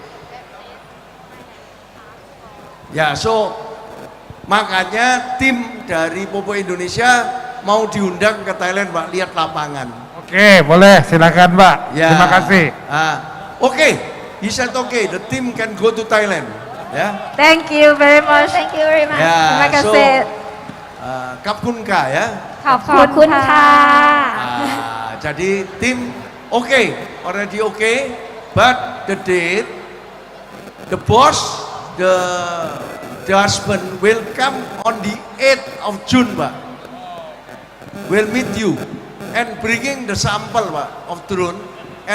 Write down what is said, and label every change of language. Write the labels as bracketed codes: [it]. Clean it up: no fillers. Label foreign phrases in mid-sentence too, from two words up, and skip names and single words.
[id] Ya, so makanya tim dari Pupuk Indonesia mau diundang ke Thailand Pak, lihat lapangan. Oke, boleh, silakan Pak. Ya. Terima kasih. Oke, [en] he said okay, the team can go to Thailand. [id] Ya. [en] Thank you very much. [id] Ya, Terima kasih. [th] Kapkunka ya. ขอบคุณค่ะ [id] Jadi tim [en] okay, already okay, but the date, the boss, the husband will come on the 8th of June Pak. Will meet you and bringing the sample Pak of drone, and